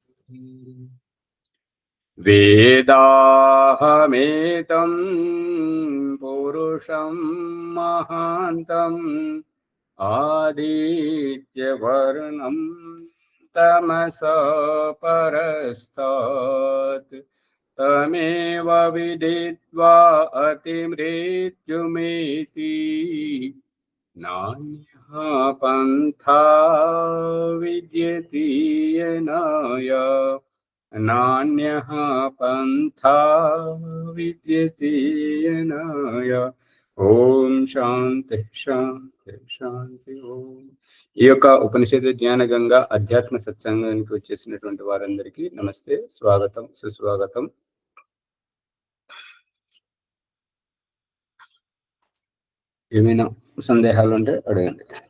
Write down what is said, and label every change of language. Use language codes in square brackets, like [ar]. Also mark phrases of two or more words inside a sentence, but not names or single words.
[sa] वेदाहमेतं पुरुषं महान्तं आदित्यवर्णं तमसा परस्तात् तमेव विदित्वा अतिमृत्युमेति नान्यः पन्था विद्यते येनाय नान्यः पंथा विद्यते येनाय। ఓం శాంతి శాంతి శాంతి ఓం. [te] ఈ యొక్క ఉపనిషత్ జ్ఞాన గంగా అధ్యాత్మ సత్సంగానికి వచ్చేసినటువంటి వారందరికీ నమస్తే, స్వాగతం, సుస్వాగతం. ఏమైనా సందేహాలు ఉంటే అడగండి.